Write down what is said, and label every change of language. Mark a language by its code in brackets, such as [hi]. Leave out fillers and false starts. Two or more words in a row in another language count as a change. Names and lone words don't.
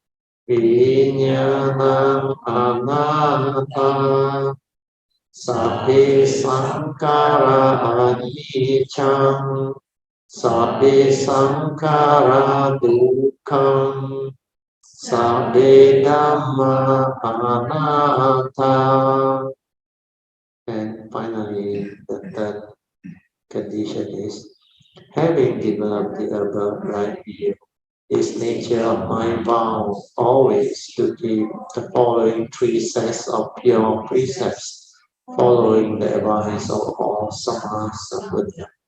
[pi] Vinyanam anatta, Sabbe sankara anicca, Sabbe sankara dukkham, Sabbe dhamma anatta. [en] And finally, the third condition is, having developed the above right view, this nature of mind vows always to keep the following three sets of pure precepts following the advice of all Samas of Buddha.